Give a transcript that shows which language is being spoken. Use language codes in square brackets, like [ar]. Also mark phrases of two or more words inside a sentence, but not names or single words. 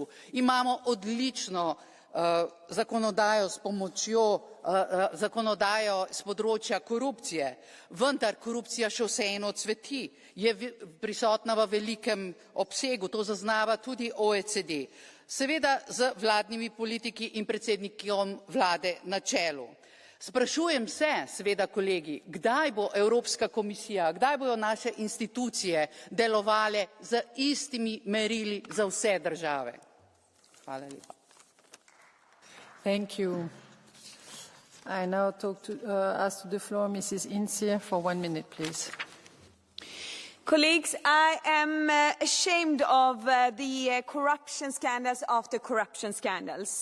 [sl] Imamo odlično zakonodajo s pomočjo zakonodajo z področja korupcije, vendar korupcija še vseeno cveti, je prisotna v velikem obsegu, to zaznava tudi OECD. Seveda z vladnimi politiki in predsednikom vlade na čelu. Sprašujem se, seveda kolegi, kdaj bo Evropska komisija, kdaj bodo naše institucije delovale z istimi merili za vse države. Hvala lepa. [en] Thank you. I now ask to the floor Mrs. Insier for 1 minute, please. Colleagues, I am ashamed of the corruption scandals after corruption scandals.